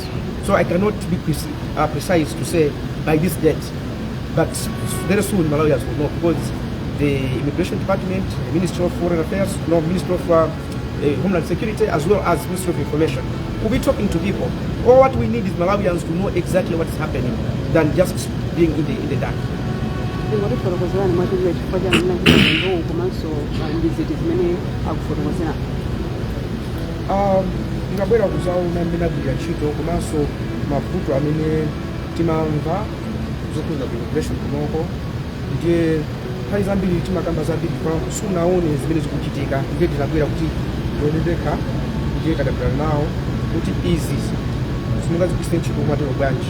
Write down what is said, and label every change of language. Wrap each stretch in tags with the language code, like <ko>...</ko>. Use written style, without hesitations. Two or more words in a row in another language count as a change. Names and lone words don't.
<en>So I cannot be precise to say by this date, but very soon Malawians will know, because the Immigration Department, the Ministry of Foreign Affairs, Ministry of Homeland Security, as well as Ministry of Information, will be talking to people. All what we need is Malawians to know exactly what is happening than just being in the dark.</en> <ny>Ndabwera kuzaona mbinagwira ntchito komanso mavuto amene timamva zokhudza immigration kunoko, ndiye nthawi zambiri timakamba zambiri kwa sunaone zimene zikuchitika, ndiye tinabwera kuti yonendeka ndiye takabirana nawo kuti izi simungazigwiritse ntchito mwatero bwanji.</ny>